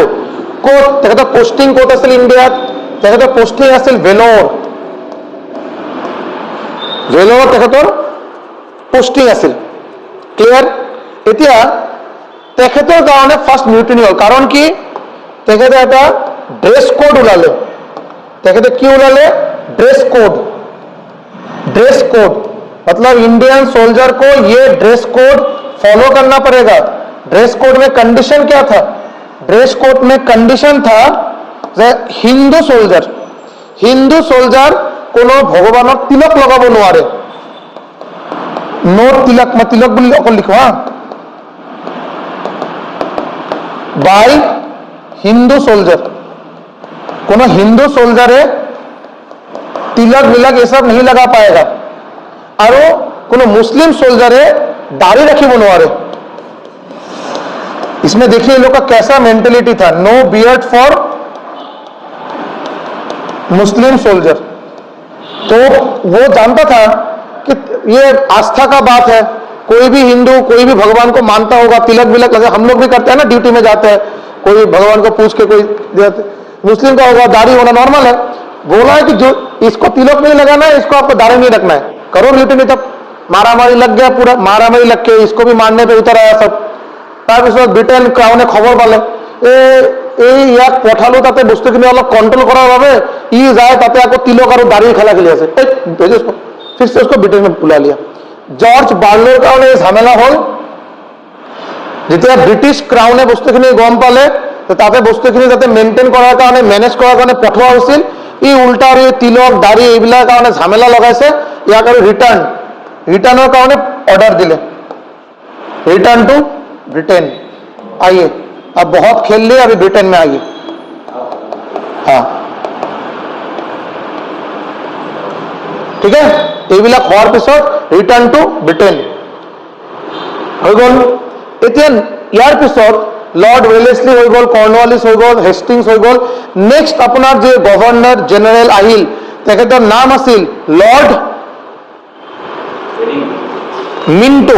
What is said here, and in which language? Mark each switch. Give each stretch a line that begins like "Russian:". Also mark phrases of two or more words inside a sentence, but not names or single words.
Assamese: ক'ত তেখেতৰ পোষ্টিং ক'ত আছিল ইণ্ডিয়াত? তেখেতৰ পোষ্টিং আছিল ভেলোৰ। ভেলোৰ তেখেতৰ পোষ্টিং আছিল। ক্লিয়াৰ? এতিয়া তেখেতৰ কাৰণে ফাৰ্ষ্ট মিউটিনি হ'ল। কাৰণ কি? তেখেতে এটা
English: dress code
Assamese: ওলালে। তেখেতে কি ওলালে?
English: dress code. dress code
Hindi: मतलब
English: Indian soldier
Hindi: को ये
English: dress code
Hindi: फॉलो करना पड़ेगा।
English: dress code
Hindi: में कंडीशन क्या था? ड्रेस कोड में कंडीशन था
Assamese: যে হিন্দু সোলজার কোনো ভগবানক তিলক লগাব নোৱাৰে। নো তিলক, মই তিলক বুলি অকল লিখো হা। বাই হিন্দু सोल्जर, কোনো হিন্দু সোলজারে
Hindi: तिलक विलक ये सब नहीं लगा पाएगा।
Assamese: और কোনো মুছলিম চোলজাৰে দাড়ি ৰাখিব নোৱাৰে।
Hindi: इसमें देखिए लोग का कैसा मेंटेलिटी था,
English: no beard for Muslim soldier.
Hindi: तो वो जानता था कि ये आस्था का बात है, कोई भी हिंदू कोई भी भगवान को मानता होगा, तिलक विलक लगा, हम लोग भी करते हैं ना, ड्यूटी में जाते हैं, कोई भगवान को पूछ के कोई देते। मुस्लिम का होगा दाढ़ी होना नॉर्मल है। बोला है कि जो इसको तिलक नहीं लगाना है, इसको आपको दाढ़ी नहीं रखना है, करो ड्यूटी में। तब मारामारी लग गया, पूरा मारामारी लग के इसको भी मारने पे उतर आया सब।
Assamese: তাৰপিছত ব্ৰিটেন ক্ৰাউনে খবৰ পালে এই ইয়াক পঠালো তাতে বস্তুখিনি অলপ কন্ট্ৰোল কৰাৰ বাবে, ই যায় তাতে আকৌ তিলক আৰু দাড়ি খেলা খেলি আছে।
Hindi: फिर से उसको ब्रिटेन में बुला लिया।
Assamese: জর্জ বার্লোৰ কাৰণে এই ঝামেলা হ'ল। যেতিয়া ব্ৰিটিছ ক্ৰাউনে বস্তুখিনি গম পালে, তাতে বস্তুখিনি যাতে মেইনটেইন কৰাৰ কাৰণে, মেনেজ কৰাৰ কাৰণে পঠোৱা হৈছিল। ই উল্টা আৰু এই তিলক দাড়ি এইবিলাক কাৰণে ঝামেলা লগাইছে। ইয়াক আৰু ৰিটাৰ্ণৰ কাৰণে অৰ্ডাৰ দিলে,
English: return to Britain.
Hindi: आइए, अब बहुत खेल लिए, अभी ब्रिटेन में आइए। हाँ ठीक है,
Assamese: এইবিলাক হোৱাৰ পিছত
English: return to Britain
Assamese: হৈ গ'ল। এতিয়া ইয়াৰ পিছত লৰ্ড ৱেলেছলি হৈ গ'ল, কৰ্ণৱালিছ হৈ গ'ল, হেষ্টিংছ হৈ গ'ল। নেক্সট আপোনাৰ যে
English: governor general
Assamese: আহিল, তেখেতৰ নাম আছিল লৰ্ড মিণ্টো।